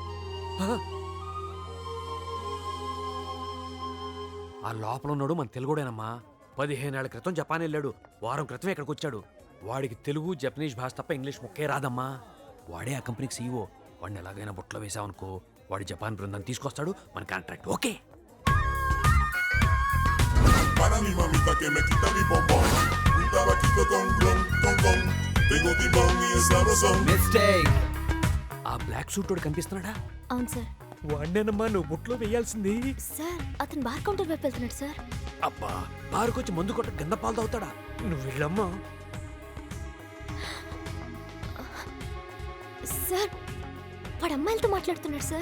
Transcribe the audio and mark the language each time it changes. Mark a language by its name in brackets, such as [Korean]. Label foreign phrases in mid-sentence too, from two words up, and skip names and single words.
[Telugu] ఆ లోపల ఉన్నాడు మన తెలుగుడేనమ్మా. 15 ఏళ్ల క్రితం జపాన్ వెళ్ళాడు, వారం క్రితం ఇక్కడికి వచ్చాడు. వాడికి తెలుగు జపనీస్ భాష తప్ప ఇంగ్లీష్ ముక్కే రాదమ్మా. వాడే ఆ కంపెనీకి సీఈఓ. వాడిని ఎలాగైనా బుట్టలో వేసావనుకో, వాడి జపాన్ బృందాన్ని తీసుకొస్తాడు, మన [English] contract okay. [Spanish] Para mi mamita que me quita mi bombón, un tabaquito con ron, con. Tengo timón y es sabrosón. [Telugu] ఆ [English] black suit [Telugu] వాడు కనిపిస్తున్నాడా? అవును సార్. వాడినేనమ్మా నువ్వు బుట్టలో వేయాల్సింది. సార్ అతను [English] bar counter [Telugu] వైపు వెళ్తున్నాడు సార్. అబ్బా బారుకొచ్చి మందు కొట్ట గంద పాలు తాగుతాడా? నువ్వు వెళ్ళమ్మా. సార్ వాడు అమ్మాయిలతో మాట్లాడుతున్నాడు సార్.